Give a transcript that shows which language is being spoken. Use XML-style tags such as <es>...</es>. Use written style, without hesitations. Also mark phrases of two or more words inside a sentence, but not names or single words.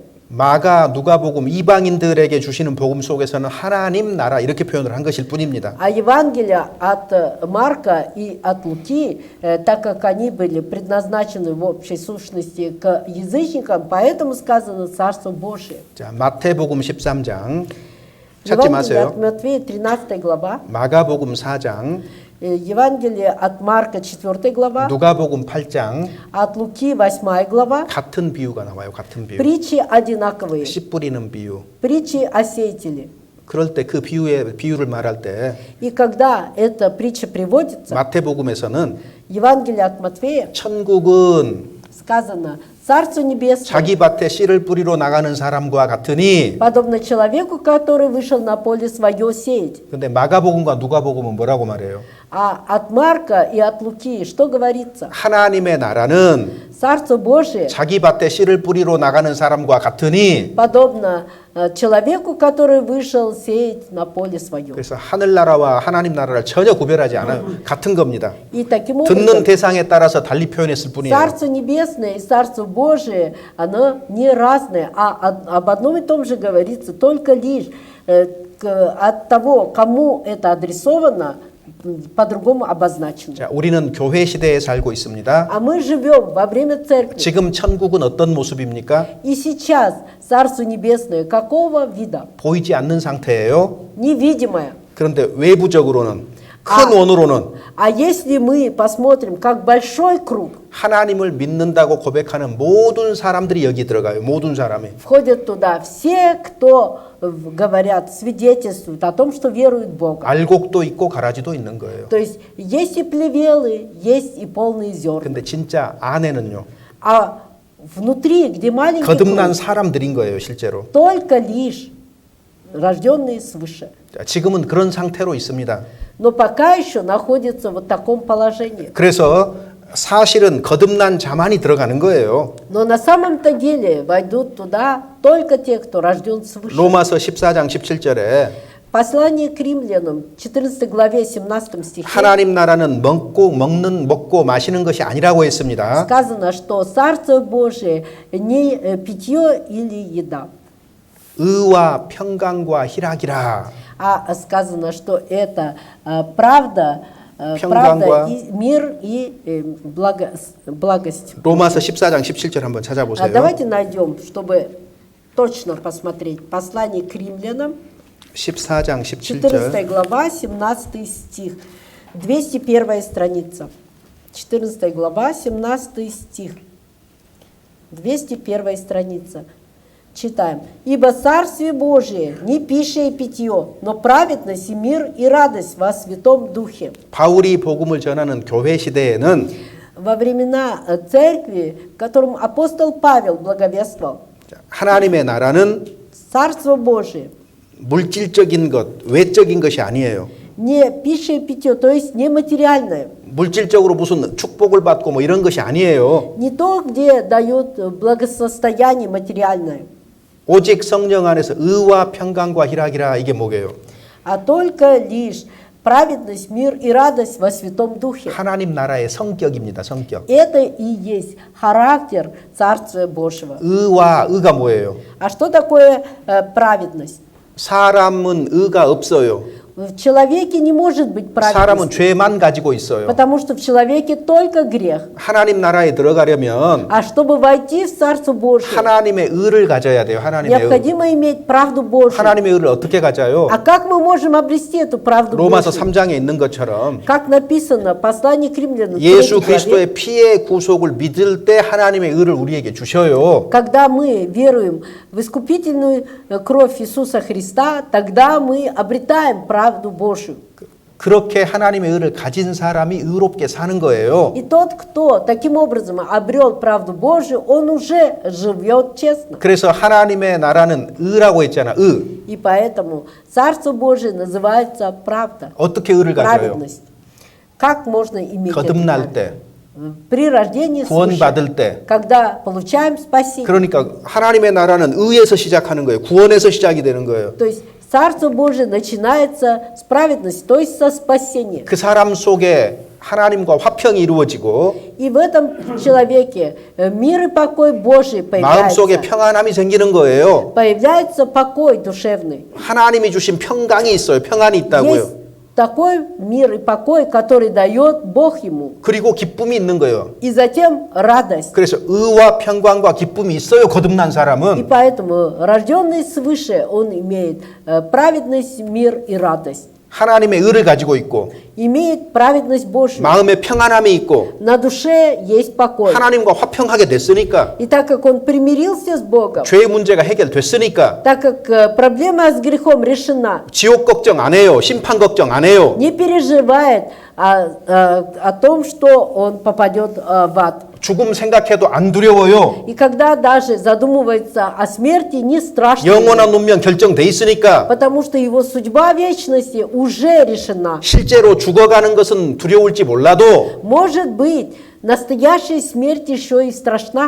<ko>마가 누가복음 이방인들에게 주시는 복음 속에서는 하나님 나라 이렇게 표현을 한 것일 뿐입니다.</ko> <ru>А Евангелие от Марка и от Луки, так как они были предназначены в общей сущности к язычникам, поэтому сказано Царство Божие.</ru> <ko>자, 마태복음 13장 찾지</ko> <ru>Евангелие</ru> <ko>마세요.</ko> <ru>от Матфея, 13 глава.</ru> <ko>마가복음 4장,</ko> <ru>Евангелие от Марка, 4 глава.</ru> <ko>누가복음 8장</ko> <ru>От Луки, 8 глава.</ru> <ko>같은 비유가 나와요. 같은 비유.</ko> <ru>Притчи одинаковые.</ru> <ko>씨 뿌리는 비유.</ko> <ru>Притчи о сеятеле.</ru> <ko>그럴 때 그 비유를 말할 때</ko> <ru>И когда эта притча приводится,</ru> <ko>마태복음에서는</ko> <ru>Евангелие от Матфея</ru> <ko>천국은</ko> <ru>сказано, Царство Небесное,</ru> <ko>자기 밭에 씨를 뿌리러 나가는 사람과 같으니</ko> <ru>подобно человеку, который вышел на поле свое сеять.</ru> <ko>근데 마가복음과 누가복음은 뭐라고 말해요?</ko> <ru>А от Марка и от Луки что говорится?</ru> <ko>하나님의 나라는</ko> <ru>Царство Божие</ru> <ko>자기 밭에 씨를 뿌리러 나가는 사람과 같으니</ko> <ru>подобно человеку, который вышел сеять на поле свое.</ru> <ko>그래서 하늘나라와 하나님 나라를 전혀 구별하지 않아요. 같은 겁니다.</ko> <ru>И таким</ru> <ko>듣는</ko> <ru>образом,</ru> <ko>대상에 따라서 달리 표현했을 뿐이에요.</ko> <ru>Царство Небесное и Царство Божие, оно не разное, а об одном и том же говорится, только лишь от того, кому это адресовано, по-другому обозначено.</ru> <ko>자, 우리는 교회 시대에 살고 있습니다.</ko> <ru>А мы живем во время церкви.</ru> <ko>지금 천국은 어떤 모습입니까?</ko> <ru>И сейчас Царство Небесное какого вида?</ru> <ko>보이지 않는 상태예요.</ko> <ru>Невидимое.</ru> <ko>그런데 외부적으로는 큰 원으로는</ko> <ru>А если мы посмотрим, как большой круг,</ru> <ko>하나님을 믿는다고 고백하는 모든 사람들이 여기 들어가요. 모든 사람이.</ko> <ru>входят туда все, кто говорят, свидетельствуют о том, что веруют в Бога.</ru> <ko>알곡도 있고 가라지도 있는 거예요.</ko> <ru>То есть есть и плевелы, есть и полные зерна.</ru> <ko>근데 진짜 안에는요.</ko> <ru>А внутри, где маленький</ru> <ko>거듭난</ko> <ru>круг,</ru> <ko>사람들인 거예요, 실제로.</ko> <ru>только лишь рожденные свыше.</ru> <ko>자, 지금은 그런 상태로 있습니다.</ko> <ru>Но пока еще находится в таком положении.</ru> <ko>그래서 사실은 거듭난 자만이 들어가는 거예요.</ko> <ru>Но на самом-то деле войдут туда только те, кто рожден свыше.</ru> <ko>로마서 14장 17절에</ko> <ru>Послание к римлянам, 14 главе, 17 стихе,</ru> <ko>하나님 나라는 먹고 마시는 것이 아니라고 했습니다.</ko> <ru>сказано, что Царство Божие не питье или еда,</ru> <ko>의와 평강과 희락이라.</ko> <ru>а сказано, что это правда,</ru> <ko>평강과</ko> <ru>и мир и благость.</ru> <ko>로마서 14장 17절 한번 찾아보세요.</ko> <ru>Давайте найдем, чтобы точно посмотреть. Послание к римлянам,</ru> <ko>14장 14 17절.</ko> <ru>глава, 17 стих, 201 страница. 14 глава, 17 стих, 201 страница. Читаем. «Ибо Царствие Божие не пища и питье, но праведность и мир и радость во Святом Духе».</ru> <ko>바울이 복음을 전하는 교회 시대에는</ko> <ru>Во времена церкви, которым апостол Павел благовествовал,</ru> <ko>하나님의 나라는</ko> <ru>Царство Божие</ru> <ko>물질적인 것, 외적인 것이 아니에요.</ko> <ru>не пища и питье, то есть не материальное.</ru> <ko>물질적으로 무슨 축복을 받고 뭐 이런 것이 아니에요.</ko> <ru>Не то, где дают благосостояние материальное.</ru> <ko>오직 성령 안에서 의와 평강과 희락이라 이게 뭐게요?</ko> <ru>а только лишь праведность, мир и радость во Святом Духе.</ru> <ko>하나님 나라의 성격입니다. 성격.</ko> <ru>Это и есть характер Царствия Божьего.</ru> <ko>의가 뭐예요?</ko> <ru>А что такое праведность?</ru> <ko>사람은 의가 없어요.</ko> <ru>В человеке не может быть</ru> <ko>사람은</ko> <ru>праведности,</ru> <ko>죄만 가지고 있어요.</ko> <ru>потому что в человеке только грех.</ru> <ko>하나님 나라에 들어가려면</ko> <ru>А чтобы войти в Царство Божие,</ru> <ko>하나님의 의를 가져야 돼요. 하나님의 의.</ko> <ru>необходимо иметь правду Божию.</ru> <ko>하나님의 의를 어떻게 가져요?</ko> <ru>А как мы можем обрести эту правду</ru> <ko>로마서</ko> <ru>Божию?</ru> <ko>3장에 있는 것처럼</ko> <ru>Как написано, послание к римлянам,</ru> <ko>예수</ko> <ru>3 главе,</ru> <ko>그리스도의 피의 구속을 믿을 때 하나님의 의를 우리에게 주셔요.</ko> <ru>когда мы веруем в искупительную кровь Иисуса Христа, тогда мы обретаем правду Божию.</ru> <ko>그렇게 하나님의 의를 가진 사람이 의롭게 사는 거예요.</ko> <ru>И тот, кто таким образом обрел правду Божию, он уже живет честно.</ru> <ko>그래서 하나님의 나라는 의라고 했잖아. 의.</ko> <ru>И поэтому Царство Божие называется правда,</ru> <ko>어떻게 의를 가져요?</ko> <ru>праведность. Как можно иметь это</ru> <ko>거듭날 때,</ko> <ru>при рождении свыше,</ru> <ko>구원받을 때.</ko> <ru>когда получаем спасение.</ru> <ko>그러니까 하나님의 나라는 의에서 시작하는 거예요. 구원에서 시작이 되는 거예요.</ko> <ru>То есть Царство Божие начинается с праведности, то есть со спасения.</ru> <ko>그 사람 속에 하나님과 화평이 이루어지고</ko> <ru>И в этом человеке мир и покой Божий</ru> <ko>마음속에</ko> <ru>появляется.</ru> <ko>평안함이 생기는 거예요.</ko> <ru>Появляется покой душевный.</ru> <ko>하나님이 주신 평강이 있어요. 평안이 있다고요.</ko> <ru>Есть такой мир и покой, который дает Бог ему.</ru> <ko>그리고 기쁨이 있는 거예요.</ko> <ru>И затем радость.</ru> <ko>그래서 의와 평강과 기쁨이 있어요. 거듭난</ko> <ru>И</ru> <ko>사람은.</ko> <ru>поэтому рожденный свыше, он имеет праведность, мир и радость.</ru> <ko>하나님의 의를 가지고 있고</ko> <ru>Имеет праведность Божью.</ru> <ko>마음에 평안함이 있고</ko> <ru>На душе есть покой.</ru> <ko>하나님과 화평하게 됐으니까</ko> <ru>И так как он примирился с Богом,</ru> <ko>죄의 문제가 해결됐으니까</ko> <ru>так как проблема с грехом решена,</ru> <ko>지옥 걱정 안 해요. 심판 걱정 안 해요.</ko> <ru>не переживает о том, что он попадет в ад.</ru> <ko>죽음 생각해도 안 두려워요.</ko> <ru>И когда даже задумывается о смерти, не страшно,</ru> <ko>영원한 운명 결정돼 있으니까</ko> <ru>потому что его судьба вечности уже решена.</ru> <ko>실제로 죽어가는 것은 두려울지 몰라도</ko> <ru>Может быть, настоящая смерть еще и страшна,</ru>